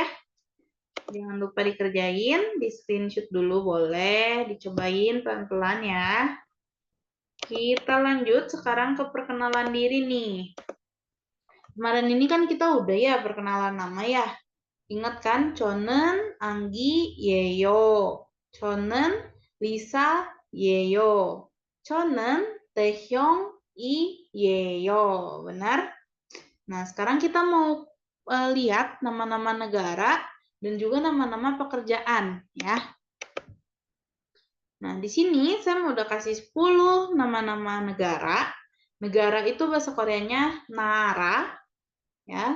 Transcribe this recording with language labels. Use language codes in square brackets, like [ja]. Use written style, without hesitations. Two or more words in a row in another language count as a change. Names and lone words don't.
[id] Jangan lupa dikerjain, di screenshot dulu boleh, dicobain pelan-pelan ya. Kita lanjut sekarang ke perkenalan diri nih. Kemarin ini kan kita udah ya perkenalan nama ya. Ingat kan? [ko] 저는 Anggi Yeyo. 저는 리사예요. 저는 태형이에요. [id] Benar? Nah, sekarang kita mau lihat nama-nama negara dan juga nama-nama pekerjaan, ya. Nah, di sini saya udah kasih 10 nama-nama negara. Negara itu bahasa Koreanya nara, ya.